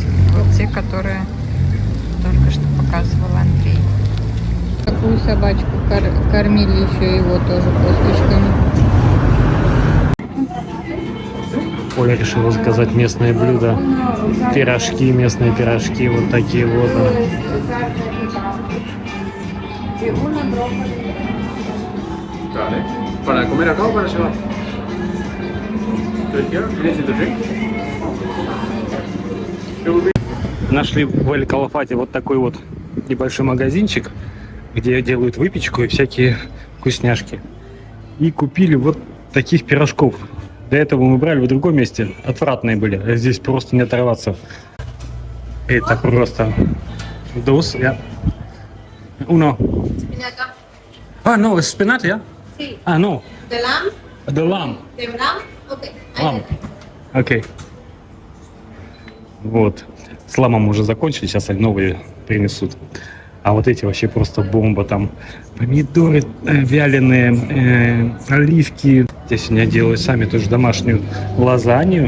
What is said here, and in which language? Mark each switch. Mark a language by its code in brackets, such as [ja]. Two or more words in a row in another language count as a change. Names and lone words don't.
[ru] Вот те, которые только что показывал Андрей. Такую собачку кормили еще его тоже косточками. Оля решила заказать местное блюдо. Пирожки, местные пирожки, вот такие вот. [es] ¿Para comer acá o para llevar? [ru] Нашли в Эль-Калафате вот такой вот небольшой магазинчик, где делают выпечку и всякие вкусняшки. И купили вот таких пирожков. До этого мы брали в другом месте. Отвратные были. А здесь просто не оторваться. Это просто... [es] Dos, ya. Uno. Espinaca. Ah, no, es spinach, ya? Sí. Ah, no. ¿De lamb? [en] The lamb. [es] ¿De lamb? Ok. Ahí Lamb. lo tengo. [ru] Окей. Вот. С ламом уже закончили, сейчас они новые принесут. А вот эти вообще просто бомба. Там помидоры вяленые, оливки. Здесь они делают сами тоже домашнюю лазанью.